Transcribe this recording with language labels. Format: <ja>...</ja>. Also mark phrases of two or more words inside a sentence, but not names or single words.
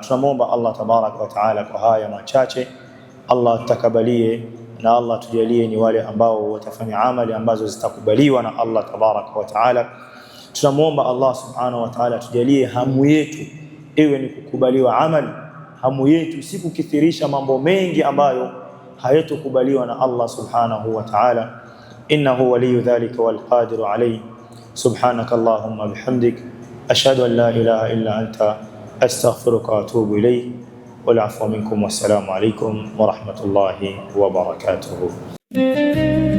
<sw>Tunamwomba Allah</sw> <ar>تبارك وتعالى</ar> <sw>kwa haya machache, Allah takabalie na Allah tujalie ni wale ambao watafanya amali ambazo zitakubaliwa na Allah</sw> <ar>تبارك وتعالى.</ar> <sw>Tunamwomba Allah</sw> <ar>سبحانه وتعالى</ar> <sw>tujalie hamu yetu iwe ni kukubaliwa amali, hamu yetu si kukithirisha mambo mengi ambayo hayatokubaliwa na Allah</sw> <ar>سبحانه وتعالى. إنه ولي ذلك والقادر عليه. سبحانك اللهم وبحمدك، أشهد أن لا إله إلا أنت، أستغفرك وأتوب إليك. والعفو منكم، والسلام عليكم ورحمة الله وبركاته.</ar>